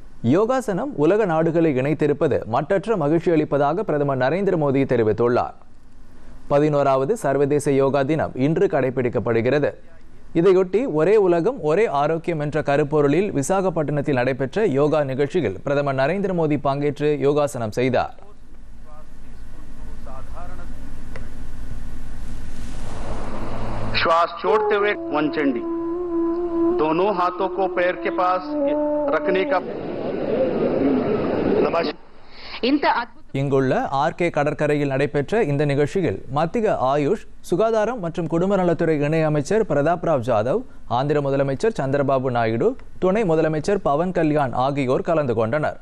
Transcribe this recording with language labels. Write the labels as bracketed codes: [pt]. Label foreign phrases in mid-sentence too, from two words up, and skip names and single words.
[ta] யோகாசனம் உலக நாடுகளை இணைத்திருப்பது மட்டற்ற மகிழ்ச்சி அளிப்பதாக பிரதமர் நரேந்திர மோடி தெரிவித்துள்ளார். 11வது சர்வதேச யோகா தினம் இன்று கடைபிடிக்கப்படுகிறது. இதையொட்டி ஒரே உலகம் ஒரே ஆரோக்கியம் என்ற கருப்பொருளில் விசாகப்பட்டினத்தில் நடைபெற்ற யோகா நிகழ்ச்சியில் பிரதமர் நரேந்திர மோடி பங்கேற்று யோகாசனம் செய்தார். [hi] श्वास छोड़ते हुए वनचंडी, दोनों हाथों को पैर के पास रखने का [ta] இங்குள்ள ஆர்கே கடற்கரையில் நடைபெற்ற இந்த நிகழ்ச்சியில் மத்திய ஆயுஷ், சுகாதாரம் மற்றும் குடும்ப நலத்துறை இணை அமைச்சர் பிரதாப் ராவ் ஜாதவ், ஆந்திர முதலமைச்சர் சந்திரபாபு நாயுடு, துணை முதலமைச்சர் பவன் கல்யாண் ஆகியோர் கலந்து கொண்டனர்.